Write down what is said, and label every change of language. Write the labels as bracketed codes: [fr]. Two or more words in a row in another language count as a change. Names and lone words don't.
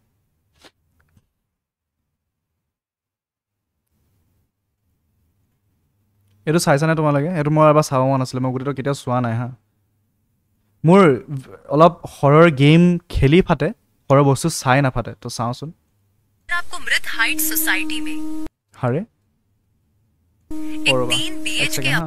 [as] এইটো চাইছানে তোমালোকে এইটো মই এবাৰ চাব মন আছিলে মই গোটেইটো কেতিয়াও চোৱা নাই হা মোৰ অলপ [en] horror game [as] খেলি ফাটে হৰৰ বস্তু চাই নাফাটে তো চাওঁচোন [hi] आपको मृत हाइट सोसाइटी में [as] হাৰে [hi] एक 3 BHK